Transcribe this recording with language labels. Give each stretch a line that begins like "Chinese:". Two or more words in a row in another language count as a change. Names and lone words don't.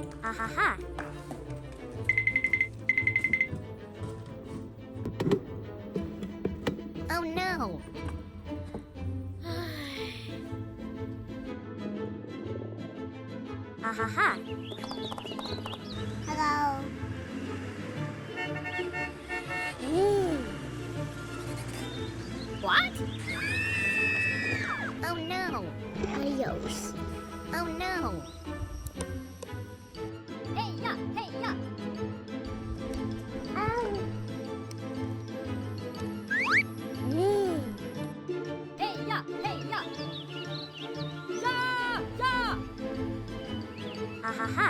English: Ha ha ha. Oh no. Ha ha ha. Hello. What? Oh no. Adios. Oh no. Hey ya, hey ya. Ow. Hey ya, hey ya. Ya, ya. Ha ha ha.